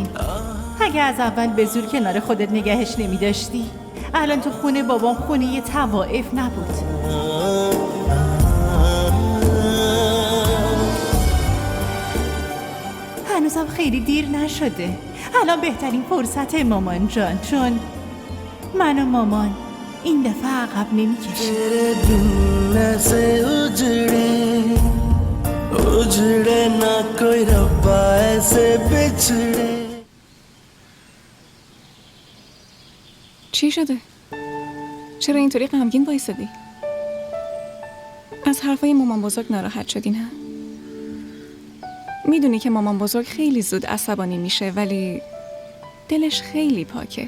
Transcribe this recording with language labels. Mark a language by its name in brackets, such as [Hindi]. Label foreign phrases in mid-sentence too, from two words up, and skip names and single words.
[Persian] اگه از اول به زور کنار خودت نگهش نمی داشتی، الان تو خونه بابام خونه یه طوائف نبود. هنوزم خیلی دیر نشده. الان بهترین فرصت مامان جان، چون من و مامان این دفعه عقب نمی کشیم. [Hindi] उजड़े ना कोई रब्बा ऐसे बिछड़े. [Persian] چی شده؟ چرا اینطوری غمگین وایسادی؟ از حرفای مامان بزرگ ناراحت شدی نه؟ میدونی که مامان بزرگ خیلی زود عصبانی میشه، ولی دلش خیلی پاکه.